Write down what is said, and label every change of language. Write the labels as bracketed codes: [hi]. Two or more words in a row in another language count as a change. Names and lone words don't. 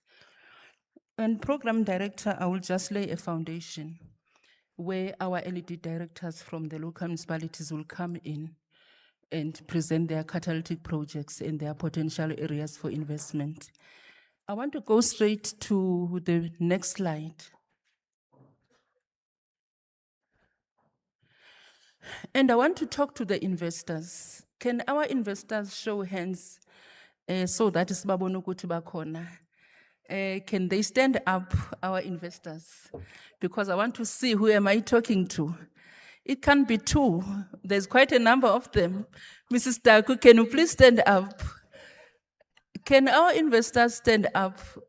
[en] And Program Director, I will just lay a foundation where our LED directors from the local municipalities will come in and present their catalytic projects and their potential areas for investment. I want to go straight to the next slide. And I want to talk to the investors. Can our investors show hands so that is [nd] babone ukuthi bakhona? [en] Can they stand up, our investors? Because I want to see who am I talking to. It can be two. There's quite a number of them. Mrs. Daku, can you please stand up? Can our investors stand up?